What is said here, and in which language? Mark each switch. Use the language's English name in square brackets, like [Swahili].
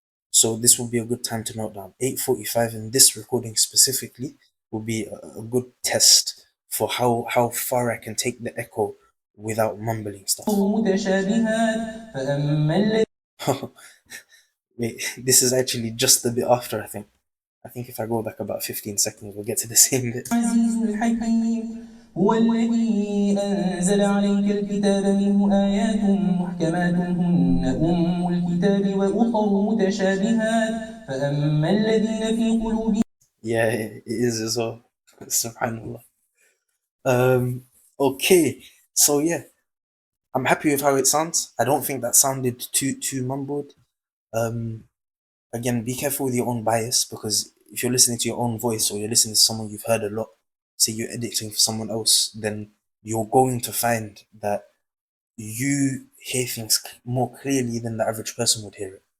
[English] So this will be a good time to note down. 8:45 in this recording specifically will be a good test for how far I can take the echo without mumbling stuff. [Arabic] متشابهات فأما الذين [English] Wait, this is actually just the bit after, I think. I think if I go back about 15 seconds, we'll get to the same bit. [Arabic] العزيز الحكيم هو الذي أنزل عليك الكتاب منه آيات محكمات هن أم الكتاب وأخر متشابهات فأما الذين في قلوبهم. [English] Yeah, it is as well. Subhanallah. Okay, so yeah, I'm happy with how it sounds. I don't think that sounded too mumbled. Again, be careful with your own bias, because if you're listening to your own voice or you're listening to someone you've heard a lot, say you're editing for someone else, then you're going to find that you hear things more clearly than the average person would hear it.